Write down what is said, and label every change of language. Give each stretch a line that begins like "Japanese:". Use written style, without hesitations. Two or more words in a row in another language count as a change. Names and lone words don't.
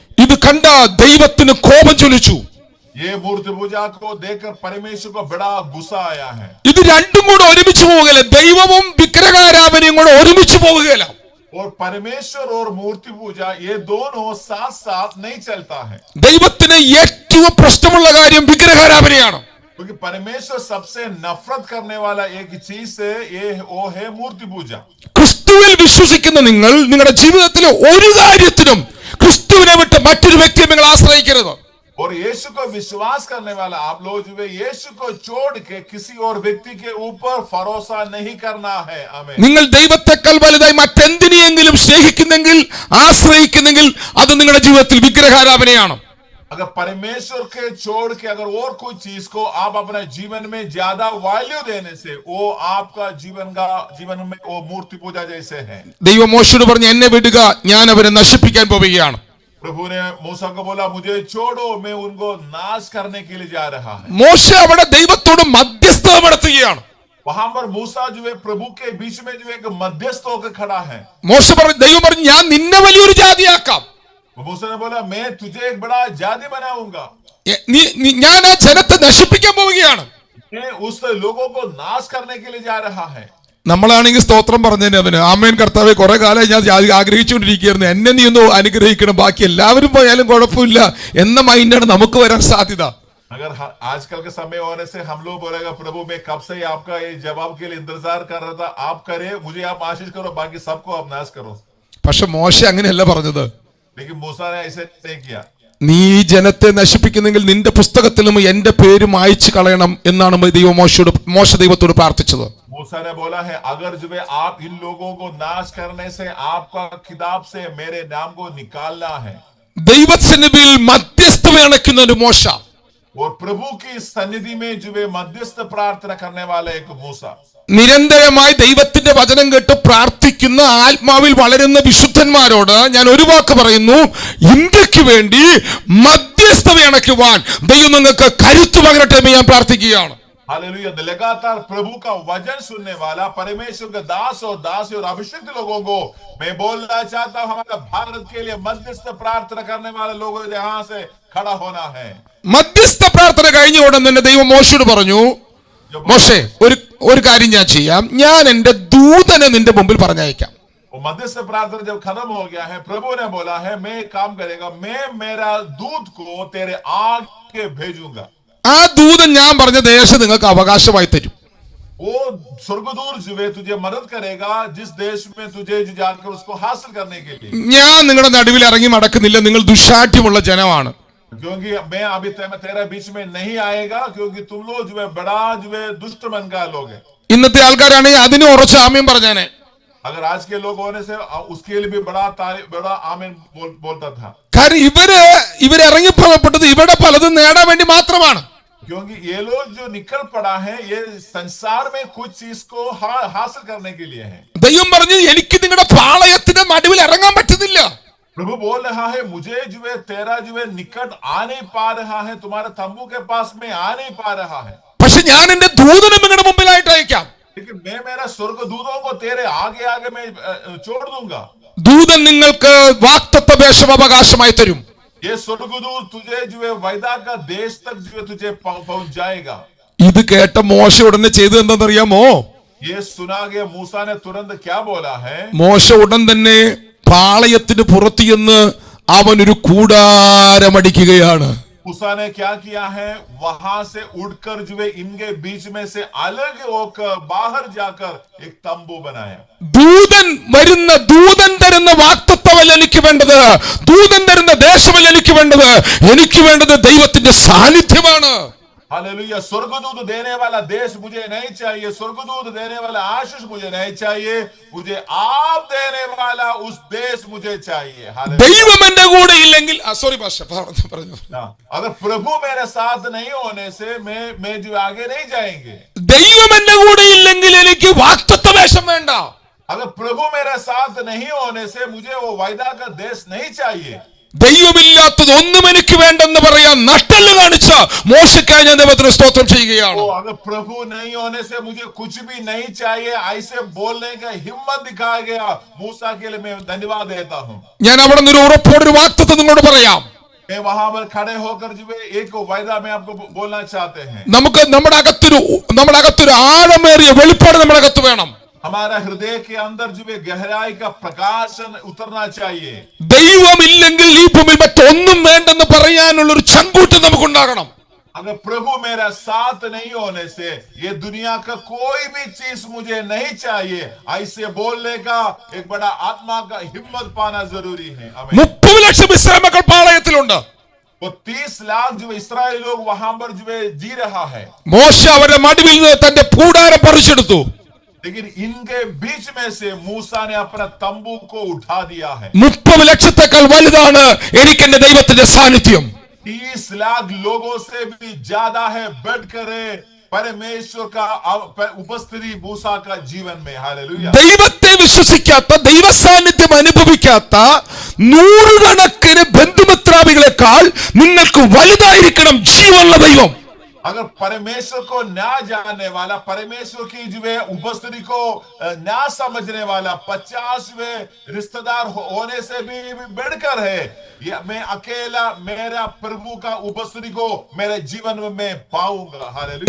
Malayalam: ഇത് കണ്ട ദൈവത്തിന് കോപം ജ്വലിച്ചു.
Hindi: ये मूर्ति पूजा को देखकर परमेश्वर को बड़ा गुस्सा आया है.
Malayalam: ഇത് രണ്ടും കൂടെ ഒരുമിച്ച് പോവുകയില്ല, ദൈവവും വിഗ്രഹാരാധനയും കൂടെ ഒരുമിച്ച് പോവുകയില്ല.
Hindi: और परमेश्वर और मूर्ति पूजा ये दोनों साथ साथ नहीं चलता है.
Malayalam: ദൈവത്തിന് ഏറ്റവും പ്രശ്നമുള്ള കാര്യം വിഗ്രഹാരാധനയാണ്.
Hindi: क्योंकि परमेश्वर सबसे नफरत करने वाला एक चीज से वो है मूर्ति पूजा.
Malayalam: ക്രിസ്തുവിൽ വിശ്വസിക്കുന്ന നിങ്ങൾ നിങ്ങളുടെ ജീവിതത്തിലെ ഒരു കാര്യത്തിനും ക്രിസ്തുവിനെ വിട്ട് മറ്റൊരു വ്യക്തിയെ നിങ്ങൾ ആശ്രയിക്കരുത്.
Hindi: और यीशु को विश्वास करने वाला आप लोग जो है यीशु को छोड़ के किसी और व्यक्ति के ऊपर भरोसा नहीं करना है. आमीन.
Malayalam: നിങ്ങൾ ദൈവത്തെക്കാൾ വലുതായി മറ്റെന്തിനെയെങ്കിലും സ്നേഹിക്കുന്നെങ്കിൽ ആശ്രയിക്കുന്നെങ്കിൽ അത് നിങ്ങളുടെ ജീവിതത്തിൽ വിഗ്രഹാരാധനയാണ്.
Hindi: अगर परमेश्वर के छोड़ के अगर और कोई चीज को आप अपने जीवन में ज्यादा वैल्यू देने से वो आपका जीवन में वो मूर्ति पूजा जैसे है.
Malayalam: ദൈവം മോശയോട് പറഞ്ഞു, എന്നെ വിടുക, ഞാൻ അവരെ നശിപ്പിക്കാൻ പോവുകയാണ്.
Hindi: प्रभु ने मूसा को बोला मुझे छोड़ो, मैं उनको नाश करने के लिए जा रहा है.
Malayalam: മോശ അവിടെ ദൈവത്തോട് മധ്യസ്ഥത നടത്തുകയാണ്.
Hindi: वहां पर मूसा जो है प्रभु के बीच में जो एक मध्यस्थ होकर खड़ा है.
Malayalam: മോശ പറഞ്ഞു, ദൈവം പറഞ്ഞു, ഞാൻ നിന്നെ വലിയൊരു ജാതിയാക്കാം.
Hindi: मूसा ने बोला मैं तुझे एक बड़ा जाति बनाऊंगा.
Malayalam: ഞാൻ ആ ജനത്തെ നശിപ്പിക്കാൻ പോവുകയാണ്.
Hindi: मैं उस लोगों को नाश करने के लिए जा रहा है.
Malayalam: നമ്മളാണെങ്കിൽ സ്തോത്രം പറഞ്ഞതിന് അവന് ആമേൻ കർത്താവെ കുറെ കാലമായി ഞാൻ ആഗ്രഹിച്ചുകൊണ്ടിരിക്കുകയായിരുന്നു, എന്നെ നീ ഒന്ന് അനുഗ്രഹിക്കണം, ബാക്കി എല്ലാവരും പോയാലും കുഴപ്പമില്ല എന്ന മൈൻഡാണ് നമുക്ക് വരാൻ സാധ്യത.
Hindi: अगर आजकल के समय होने से हम लोग बोलेगा प्रभु मैं कब से आपका ये जवाब के लिए इंतजार कर रहा था, आप करे, मुझे आप आशीष करो, बाकी सबको आप नाश करो.
Malayalam: പക്ഷെ മോശ അങ്ങനെയല്ല പറഞ്ഞത്.
Hindi: लेकिन मूसा ने ऐसे नहीं किया.
Malayalam: നീ ഈ ജനത്തെ നശിപ്പിക്കുന്നെങ്കിൽ നിന്റെ പുസ്തകത്തിലും എന്റെ പേര് മായ്ച്ചു കളയണം എന്നാണ് മോശ ദൈവത്തോട് പ്രാർത്ഥിച്ചത്.
Hindi: मूसा ने बोला है अगर जो है आप इन लोगों को नाश करने से आपका किताब से मेरे नाम को निकालना है.
Malayalam: ദൈവസന്നിധിയിൽ മധ്യസ്ഥത അണയ്ക്കുന്ന ഒരു മോശ,
Hindi: और प्रभु की सन्निधि में जो है मध्यस्थ प्रार्थना करने वाला एक मूसा.
Malayalam: നിരന്തരമായി ദൈവത്തിന്റെ വചനം കേട്ട് പ്രാർത്ഥിക്കുന്ന ആത്മാവിൽ വളരുന്ന വിശുദ്ധന്മാരോട് ഞാൻ ഒരു വാക്ക് പറയുന്നു, ഇന്ത്യക്ക് വേണ്ടി മധ്യസ്ഥത അണയ്ക്കുവാൻ ദൈവം നിങ്ങൾക്ക് കരുത്തു പകരട്ടെ എന്ന് ഞാൻ പ്രാർത്ഥിക്കുകയാണ്.
Hindi: हालेलुया. लगातार प्रभु का वचन सुनने वाला परमेश्वर के दास और दासी और अभिषिक्त लोगों को मैं बोलना चाहता हूं, हमारे भारत के लिए मध्यस्थ प्रार्थना करने वाले लोगों को यहां से खड़ा होना है.
Malayalam: മധ്യസ്ഥ പ്രാർത്ഥന കഴിഞ്ഞ ഉടൻ തന്നെ ദൈവം മോശയോട് പറഞ്ഞു, മോശേ ഒരു കാര്യം ഞാൻ ചെയ്യാം, ഞാൻ എന്റെ ദൂതനെ നിന്റെ മുമ്പിൽ പറഞ്ഞയക്കാം.
Hindi: मध्यस्थ प्रार्थना जब खत्म हो गया है, प्रभु ने बोला है मैं काम करेगा, मैं मेरा दूत को तेरे आगे भेजूंगा.
Malayalam: ആ ദൂതൻ ഞാൻ പറഞ്ഞ ദേശം നിങ്ങൾക്ക് അവകാശമായി തരും.
Hindi: वो स्वर्गदूत जो है तुझे मदद करेगा जिस देश में तुझे जाकर उसको हासिल करने के लिए.
Malayalam: ഞാൻ നിങ്ങളുടെ നടുവിൽ ഇറങ്ങി നടക്കുന്നില്ല, നിങ്ങൾ ദുശാഠ്യമുള്ള ജനമാണ്.
Hindi: क्योंकि मैं अभी तेरा बीच में नहीं आएगा, क्योंकि तुम लोग जो है बड़ा जो है दुष्ट मन का लोग है.
Malayalam: ഇന്നത്തെ ആൾക്കാരാണെങ്കിൽ അതിന് ഉറച്ച ആമേൻ പറഞ്ഞാനെ.
Hindi: अगर आज के लोग होने से उसके लिए भी बड़ा आमीन बोलता था.
Malayalam: കാരണം ഇവര് ഇറങ്ങി പുറപ്പെട്ടത് ഇവിടെ പലതും നേടാൻ വേണ്ടി മാത്രമാണ്.
Hindi: क्योंकि ये लोग जो निकल पड़ा है ये संसार में कुछ चीज को हासिल करने के लिए है.
Malayalam: ദൈവം പറഞ്ഞു എനിക്ക് നിങ്ങളുടെ പാളയത്തിന്റെ നടുവിൽ ഇറങ്ങാൻ പറ്റുന്നില്ല.
Hindi: प्रभु बोल रहा है मुझे जो है तेरा जो है निकट आ नहीं पा रहा है, तुम्हारे तंबू के पास में आ नहीं पा रहा है.
Malayalam: പക്ഷെ ഞാൻ എന്റെ ദൂതനെ നിങ്ങളുടെ മുമ്പിലായിട്ട് അയക്കാം.
Hindi: लेकिन मैं मेरा स्वर्गदूतों को तेरे आगे आगे मैं छोड़ दूंगा.
Malayalam: ദൂതൻ നിങ്ങൾക്ക് വാഗ്ദത്ത ദേശം അവകാശമായി തരും.
Hindi: ये स्वर्गदूत तुझे जो है वायदा का देश तक जो है तुझे पहुंच जाएगा.
Malayalam: ഇത് കേട്ട മോശ ഉടനെ ചെയ്തത് എന്താണെന്നറിയാമോ?
Hindi: ये सुना गया मूसा ने तुरंत क्या बोला है?
Malayalam: മോശ ഉടൻ തന്നെ പാളയത്തിന് പുറത്തു ചെന്ന് അവൻ ഒരു കൂടാരമടിക്കുകയാണ്.
Hindi: मूसा ने क्या किया है? वहां से उड़कर जो है इनके बीच में से अलग होकर बाहर जाकर एक तंबू बनाया.
Malayalam: ദൂതൻ തരുന്ന വാഗ്ദത്തമല്ല എനിക്ക് വേണ്ടത്, ദൂതൻ തരുന്ന ദേശമല്ല എനിക്ക് വേണ്ടത്, എനിക്ക് വേണ്ടത് ദൈവത്തിന്റെ സാന്നിധ്യമാണ്.
Hindi: हालेलुया. स्वर्गदूत देने वाला देश मुझे नहीं चाहिए, स्वर्गदूत देने वाला आशीष मुझे नहीं चाहिए, मुझे आप देने वाला उस देश मुझे चाहिए.
Malayalam: ദൈവം എന്റെ കൂടെ ഇല്ലെങ്കിൽ പറഞ്ഞു.
Hindi: अगर प्रभु मेरे साथ नहीं होने से मैं जो आगे नहीं जाएंगे.
Malayalam: ദൈവം എന്റെ കൂടെ ഇല്ലെങ്കിൽ എനിക്ക് വാഗ്ദത്ത ദേശം വേണ്ട.
Hindi: अगर प्रभु मेरे साथ नहीं होने से मुझे वो वायदा का देश नहीं चाहिए.
Malayalam: ദൈവമില്ലാത്തത് ഒന്നും എനിക്ക് വേണ്ടെന്ന് പറയാൻ നട്ടെല്ല് കാണിച്ച മോശയ്ക്കായി ഞാൻ ദൈവത്തിന് സ്തോത്രം ചെയ്യുകയാണ്.
Hindi: अगर प्रभु नहीं होने से मुझे कुछ भी नहीं चाहिए ऐसे बोलने का हिम्मत दिखाया गया मूसा के लिए मैं धन्यवाद देता हूँ.
Malayalam: ഞാൻ അവിടെ നിന്ന് ഒരു ഉറപ്പോടൊരു വാഗ്ദത്തം നിങ്ങളോട് പറയാം.
Hindi: मैं वहां पर खड़े होकर जो है एक वायदा में आपको बोलना चाहते हैं.
Malayalam: നമുക്ക് നമ്മുടെ അകത്തൊരു ആഴമേറിയ വെളിപ്പാട് നമ്മുടെ അകത്ത് വേണം.
Hindi: हमारा हृदय के अंदर जो है गहराई का प्रकाशन उतरना चाहिए.
Malayalam: ദൈവമില്ലെങ്കിൽ ഈ ഭൂമിയിൽ മറ്റൊന്നും വേണ്ടെന്ന് പറയാനുള്ള ഒരു ചങ്കൂറ്റം നമുക്കുണ്ടാകണം.
Hindi: अगर प्रभु मेरा साथ नहीं होने से ये दुनिया का कोई भी चीज मुझे नहीं चाहिए ऐसे बोलने का एक बड़ा आत्मा का हिम्मत पाना जरूरी है.
Malayalam: 30 ലക്ഷം ഇസ്രായേൽ മക്കൾ പാളയത്തിലുണ്ട്.
Hindi: वो 30 लाख जो इस्राएल लोग वहां पर जो है जी रहा है.
Malayalam: മോശ അവരുടെ മടിവിൽ നിന്ന് തന്റെ കൂടാരം പറിച്ചെടുത്തു.
Hindi: लेकिन इनके बीच में से मूसा ने अपना तंबू को उठा दिया है.
Malayalam: 30 ലക്ഷത്തേക്കാൾ വലുതാണ് എനിക്ക് എന്റെ ദൈവത്തിന്റെ സാന്നിധ്യം.
Hindi: 30 लाख लोगों से भी ज्यादा है बढ़कर परमेश्वर का उपस्थिति मूसा का जीवन में. हालेलुया.
Malayalam: ദൈവത്തെ വിശ്വസിക്കാത്ത, ദൈവ സാന്നിധ്യം അനുഭവിക്കാത്ത നൂറുകണക്കിന് ബന്ധുമിത്രാദികളെക്കാൾ നിങ്ങൾക്ക് വലുതായിരിക്കണം ജീവനുള്ള ദൈവം.
Hindi: अगर परमेश्वर को ना जानने वाला, परमेश्वर की जो है उपस्थिति को ना समझने वाला 50वें रिश्तेदार होने से भी बढ़कर है. मैं अकेला मेरा प्रभु का उपस्थिति को मेरे जीवन में मैं पाऊंगा.